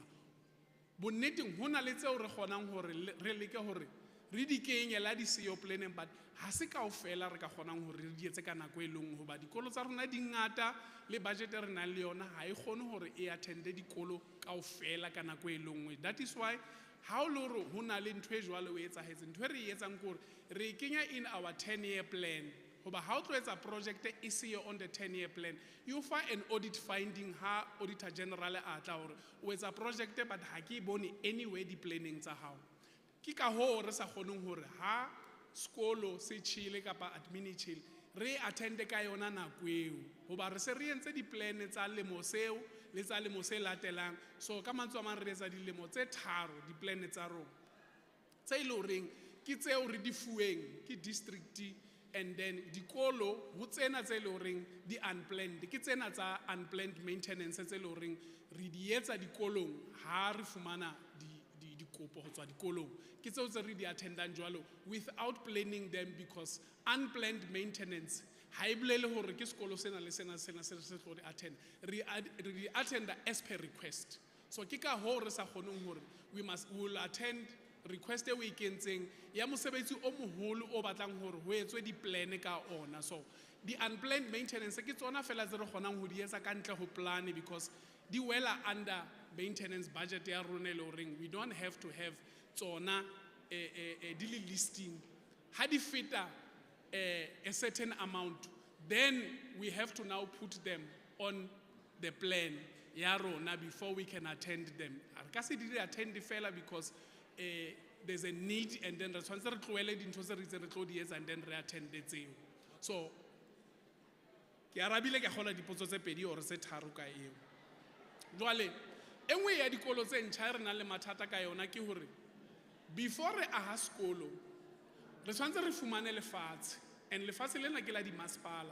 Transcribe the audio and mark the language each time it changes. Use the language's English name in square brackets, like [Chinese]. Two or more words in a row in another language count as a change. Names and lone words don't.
[Southern Sotho] Bonneteng ho na le tseo re kgonang hore re leke hore re di kenye la di siyo planning but ha se kaofela re ka kgonang hore re di etse ka nako e leng hoba dikolo tsa rona di ngata le budget re nang le yona ha e kgone hore e attende dikolo kaofela ka nako e lengwe. [English] That is why [Southern Sotho] ha o lo re ho na le ntho e jwale o etsahetse ntho e re e etsang kore re kenya [English] in our 10-year plan [Southern Sotho] hoba ha o tlo etsa project e siyo [English] on the 10-year plan you find an audit finding [Southern Sotho] ha [English] auditor general [Southern Sotho] a tla hore o etsa project but ha ke bone anyway di planning tsa hao. Ke ka ho re sa kgoneng hore ha skolo se chile kapa admin chile re attende ka yona nako eo hoba re se re entse di-plan tsa lemo seo le tsa lemo se latelang so ka mantswe a mang re etsa dilemo tse 3 di-plan tsa rona tse e le reng ke tseo re di fuweng ke district [English] and then [Southern Sotho] dikolo ho tsena tse le reng di unplanned ke tsena tsa [English] unplanned maintenance [Southern Sotho] tse le reng re di etsa dikolong ha re fumana dikopo ho tswa dikolong ke tseo tse re di attendang jwalo [English] without planning them because unplanned maintenance [Southern Sotho] ha e bolele hore ke sekolo sena le sena se tlo di attend re [English] attend as per request. [Southern Sotho] So ke ka ho re sa kgoneng hore [English] we will attend request [Southern Sotho] e we kentseng ya mosebetsi o moholo o batlang hore ho etswe di-plan ka ona. [English] So the unplanned maintenance [Southern Sotho] ke tsona fela tse re kgonang ho di etsa ka ntle ho plan [English] because [Southern Sotho] di wela [English] under maintenance budget [Southern Sotho] ya rona le ring [English] we don't have to have tsona daily listing [Southern Sotho] ha di feta [English] a certain amount then we have to now put them on the plan [Southern Sotho] ya rona [English] before we can attend them. [Southern Sotho] Ka se di attend fela [English] because there's a need and then [Southern Sotho] re tshwantse re tloele dintho tse re itse re tlo di etsa and then re attend tseo. So ke arabile ka kgola dipotso tse pedi or tse tharo ka eo. Jwale enngwe ya dikolo tse ntjha re nang le mathata ka yona ke hore before re aha sekolo re tshwanetse re fumane lefatshe, and lefatshe lena ke la dimasepala.